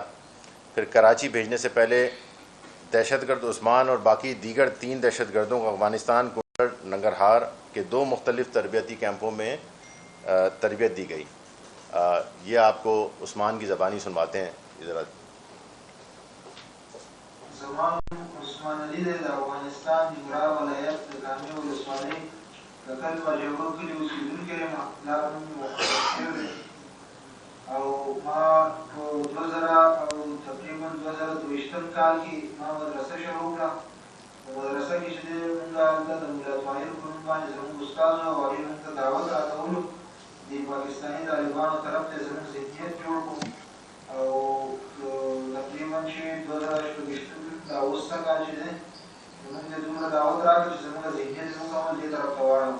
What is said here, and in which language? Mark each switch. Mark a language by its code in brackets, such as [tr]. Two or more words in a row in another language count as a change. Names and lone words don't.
[ur] پھر کراچی بھیجنے سے پہلے دہشت گرد عثمان اور باقی دیگر 3 دہشت گردوں کو افغانستان کو ننگرہار کے 2 مختلف تربیتی کیمپوں میں تربیت دی گئی۔ یہ آپ کو عثمان کی زبانی سنواتے ہیں ادھر۔ [ps] زمان عثمان علی د افغانستان د ګرا ولایت د کامې ولسوالۍ د کل په جوړو کې اوسېدونکی یم، پلار مې وفات شوی او ما په 2000 او تقریبا 2023 کال کې ما مدرسه شروع کړه۔ په مدرسه کې چې موږ هلته د ملا طاهر په نوم باندې زموږ استاد و او هغې موږ ته دعوت راکولو د پاکستاني طالبانو طرف ته زموږ ذهنیت جوړ کړو او تقریبا چې 2024 دا اوس کال چې دی موږ ته دومره دعوت راکړه چې زموږ ذهنیت زموږ عمل دې طرف ته واړوو۔